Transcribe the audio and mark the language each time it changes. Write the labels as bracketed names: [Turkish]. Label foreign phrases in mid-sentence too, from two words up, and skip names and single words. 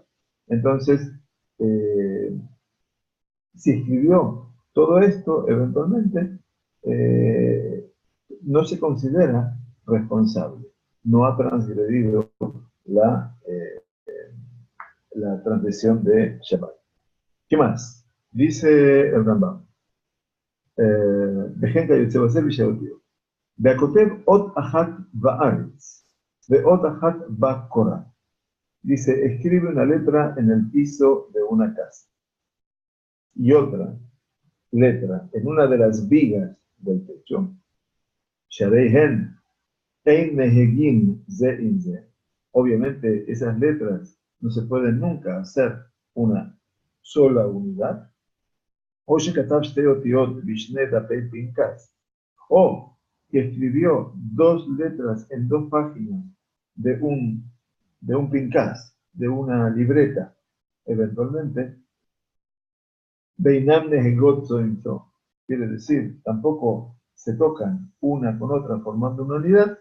[Spanish] Entonces, si escribió todo esto, eventualmente, no se considera responsable, no ha transgredido la transgresión de Shabbat. ¿Qué más? Dice el Rambam, [Hebrew] וכן כיוצא בזה בשאלותיו. והכותב אות אחת בארץ, ואות אחת בקורה. [Spanish] Dice, escribe una letra en el piso de una casa. Y otra letra en una de las vigas del techo. [Hebrew] שהרי הן אין נוגעים זה בזה. [Spanish] Obviamente, esas letras no se pueden nunca hacer una sola unidad. [Hebrew] O שכתב שתי אותיות בשני דפי פנקס, [Spanish] o que escribió dos letras en dos páginas de un pincas, de una libreta, eventualmente, [Hebrew] ביניהם נוגעות זו בזו, [Spanish] quiere decir, tampoco se tocan una con otra formando una unidad.